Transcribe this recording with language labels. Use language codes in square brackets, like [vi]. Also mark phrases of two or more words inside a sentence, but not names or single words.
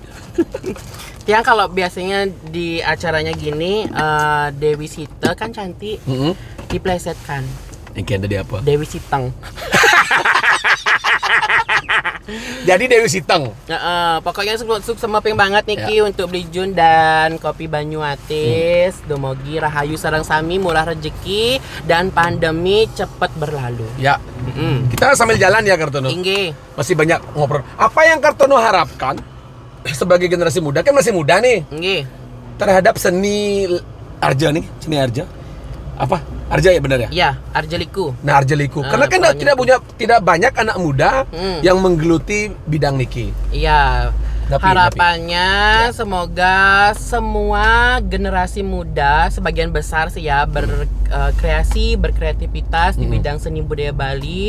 [id] Yang kalau biasanya di acaranya gini, Dewi Sita kan cantik, diplesetkan. Yang kayak tadi apa? Dewi Siteng. Jadi Dewi Siteng. Pokoknya sukses mapping banget Niki untuk Beli Jun dan Kopi Banyuatis. [ban] Domogi rahayu sareng sami, [id] murah rezeki dan pandemi cepat berlalu. Ya. Kita sambil jalan ya Kartono. Inggih. Masih banyak ngobrol. Apa yang Kartono harapkan sebagai generasi muda, kan masih muda nih, Inggih. terhadap seni arja nih, seni arja. Apa? Arja ya benar ya? Iya, Arjeliku. Nah, Arjeliku. Karena kan pokoknya tidak banyak anak muda yang menggeluti bidang niki. Iya. Tapi- Harapannya semoga semua generasi muda sebagian besar sih ya berkreasi, berkreativitas di bidang seni budaya Bali,